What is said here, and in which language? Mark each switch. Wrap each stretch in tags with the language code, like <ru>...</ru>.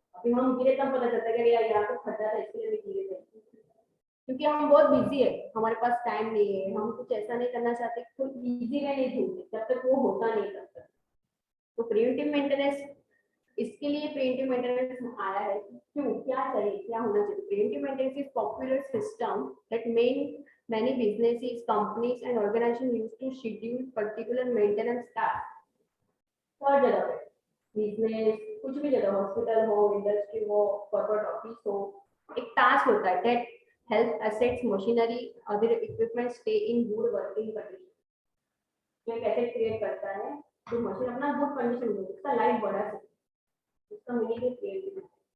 <hi>अभी हम गिरे तब पता चलता है कि यार यहाँ तो खड्डा था इसलिए मैं गिरे थे, क्योंकि हम बहुत बिजी है, हमारे पास टाइम नहीं है, हम कुछ ऐसा नहीं करना चाहते, कोई इजी वे नहीं ढूंढते जब तक वो होता नहीं तब तक. तो प्रिवेंटिव मेंटेनेंस इसके लिए प्रिवेंटिव मेंटेनेंस आया है। क्यों, क्या चाहिए, क्या होना चाहिए?</hi> <en>Preventive maintenance is popular system that many businesses, companies and organizations use to schedule particular maintenance tasks।</en> <hi>हर जगह पे बिजनेस, कुछ भी जगह, हॉस्पिटल हो, इंडस्ट्री हो, कॉर्पोरेट ऑफिस हो, एक टास्क होता है</hi> <en>That help assets, machinery, other equipment stay in good working condition.</en> <hi>जो एक एसेट क्रिएट करता है तो मशीन अपना गुड कंडीशन में, उसका लाइफ बढ़ा सके, उसका मीनिंग है क्रिएटिविटी।</hi>